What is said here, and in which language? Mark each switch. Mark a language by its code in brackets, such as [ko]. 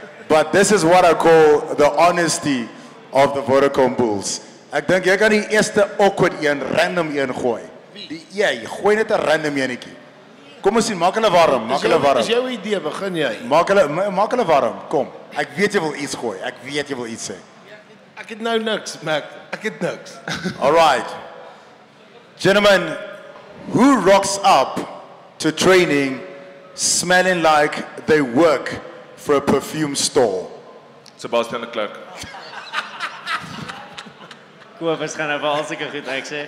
[en] But this is what I call the honesty of the Vodacom Bulls. [af] Ek dink jy kan die eerste awkward een, random een gooi. Jy gooi net 'n random enetjie. Kom ons sien, maak hulle warm, maak hulle warm. Is jou idee, begin jy? Maak hulle warm, kom. Ek weet jy wil iets gooi, ek weet jy wil iets sê. Ek het nou niks, Mac. Ek het niks. [en] All right. Gentlemen, who rocks up to training smelling like they work for a perfume store? Sebastian de Klerk. [af] Kobus gaan nou vir al seker goed ek sê.